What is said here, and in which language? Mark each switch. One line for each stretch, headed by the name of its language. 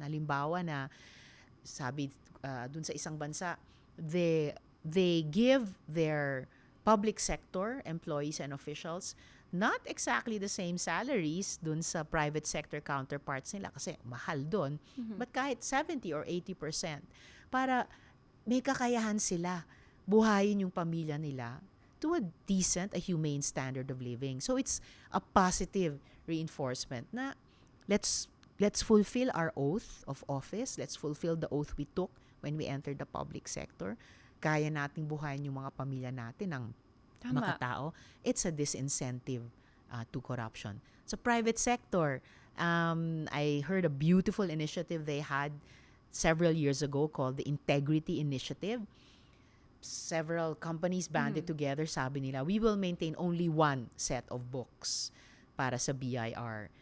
Filipino: Halimbawa na, sabi dun sa isang bansa,
English: they give their public sector employees and officials not exactly the same salaries
Filipino: dun sa
English: private sector counterparts
Filipino: nila kasi mahal dun,
English: but
Filipino: kahit
English: 70 or 80%
Filipino: para may kakayahan sila buhayin yung pamilya nila
English: to a decent, a humane standard of living. So it's a positive reinforcement
Filipino: na
English: let's fulfill our oath of office, let's fulfill the oath we took when we entered the public sector.
Filipino: Kaya nating buhayin yung mga pamilya natin ng Tama. makatao.
English: It's a disincentive to corruption.
Filipino: Sa
English: private sector, I heard a beautiful initiative they had several years ago called the Integrity Initiative. Several companies banded together,
Filipino: sabi nila,
English: we will maintain only one set of books
Filipino: para sa
English: BIR.